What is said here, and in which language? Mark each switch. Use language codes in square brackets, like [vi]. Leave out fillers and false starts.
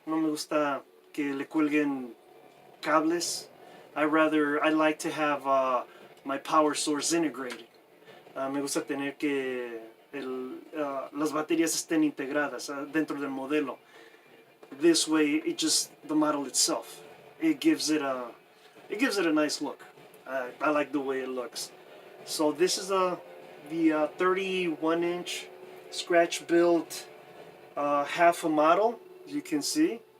[es] No me gusta que le cuelguen cables. [en] I like to have my power source integrated. [es] Me gusta tener que las baterías estén integradas dentro del modelo. [en] This way, the model itself, it gives it a nice look. I like the way it looks. So this is the 31-inch scratch built half a model, as you can see.